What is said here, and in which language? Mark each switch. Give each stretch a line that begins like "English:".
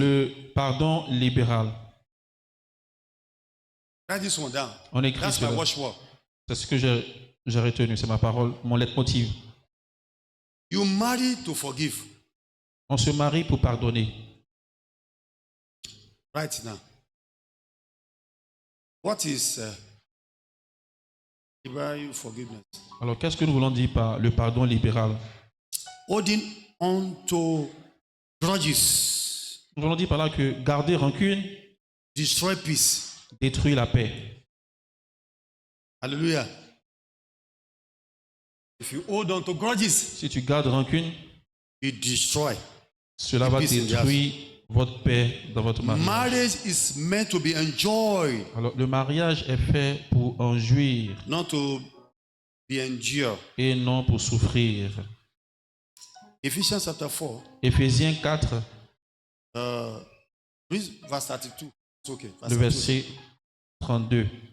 French: Le pardon libéral.
English: Write this one down.
French: On écrit
English: That's my
French: cela.
English: watchword.
French: C'est ce que j'ai retenu, c'est ma parole, mon leitmotiv.
English: You marry to forgive.
French: On se marie pour pardonner.
English: Right now. What is liberal forgiveness?
French: Alors, qu'est-ce que nous voulons dire par le pardon libéral?
English: Holding on to grudges.
French: Nous voulons dire par là que garder rancune
English: Destroy peace.
French: détruit la paix. Hallelujah.
English: If you hold on to grudges,
French: Si tu gardes rancune,
English: it destroy.
French: cela va
English: peace in the
French: détruire votre paix dans votre mariage.
English: Marriage is meant to be enjoyed,
French: Alors, le mariage est fait pour en jouir
English: not to be endured.
French: et non pour souffrir.
English: Ephesians chapter 4,
French: Éphésiens 4,
English: please, verse 32. It's okay. Verse
French: le
English: 32.
French: verset 32.